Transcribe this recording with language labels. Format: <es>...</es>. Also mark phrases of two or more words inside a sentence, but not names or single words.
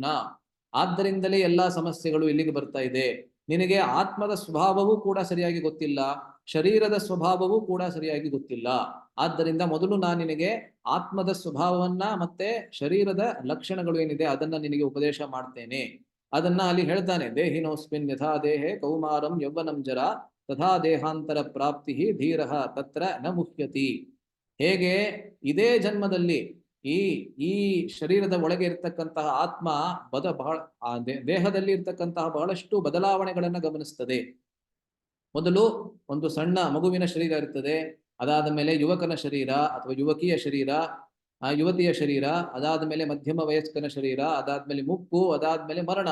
<kn>ಆದ್ದರಿಂದಲೇ ಎಲ್ಲಾ ಸಮಸ್ಯೆಗಳು ಇಲ್ಲಿಗೆ ಬರ್ತಾ ಇದೆ. ನಿನಗೆ ಆತ್ಮದ ಸ್ವಭಾವವೂ ಕೂಡ ಸರಿಯಾಗಿ ಗೊತ್ತಿಲ್ಲ, ಶರೀರದ ಸ್ವಭಾವವೂ ಕೂಡ ಸರಿಯಾಗಿ ಗೊತ್ತಿಲ್ಲ. ಆದ್ದರಿಂದ ಮೊದಲು ನಾನು ನಿನಗೆ ಆತ್ಮದ ಸ್ವಭಾವವನ್ನ ಮತ್ತೆ ಶರೀರದ ಲಕ್ಷಣಗಳು ಏನಿದೆ ಅದನ್ನ ನಿನಗೆ ಉಪದೇಶ ಮಾಡ್ತೇನೆ. ಅದನ್ನ ಅಲ್ಲಿ ಹೇಳ್ತಾನೆ,</kn> <sa>ದೇಹಿನೋಸ್ಮಿನ್ ಯಥಾ ದೇಹೆ ಕೌಮಾರಂ ಯೌವನಂ ಜರ ತಥಾ ದೇಹಾಂತರ ಪ್ರಾಪ್ತಿ ಧೀರಃ ತತ್ರ ನ ಮುಹ್ಯತಿ.</sa> <kn>ಹೇಗೆ ಇದೇ ಜನ್ಮದಲ್ಲಿ ಈ ಶರೀರದ ಒಳಗೆ ಇರ್ತಕ್ಕಂತಹ ಆತ್ಮ ಬಹಳ ದೇಹದಲ್ಲಿ ಇರ್ತಕ್ಕಂತಹ ಬಹಳಷ್ಟು ಬದಲಾವಣೆಗಳನ್ನ ಗಮನಿಸ್ತದೆ. ಮೊದಲು ಒಂದು ಸಣ್ಣ ಮಗುವಿನ ಶರೀರ ಇರ್ತದೆ, ಅದಾದ ಮೇಲೆ ಯುವಕನ ಶರೀರ ಅಥವಾ ಯುವಕಿಯ ಶರೀರ, ಯುವತಿಯ ಶರೀರ, ಅದಾದ ಮೇಲೆ ಮಧ್ಯಮ ವಯಸ್ಕನ ಶರೀರ, ಅದಾದ್ಮೇಲೆ ಮುಪ್ಪು, ಅದಾದ್ಮೇಲೆ ಮರಣ.</kn>